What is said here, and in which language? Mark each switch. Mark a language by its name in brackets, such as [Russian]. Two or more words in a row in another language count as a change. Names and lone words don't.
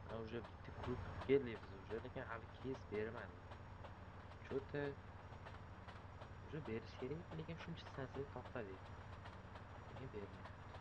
[Uzbek] уже bitta krug keldik biz уже, lekin hali kes bermadi. [Russian] Что-то уже [Uzbek] berish kerak, lekin shuncha stansiya to'xtadik. Lekin bermayapti.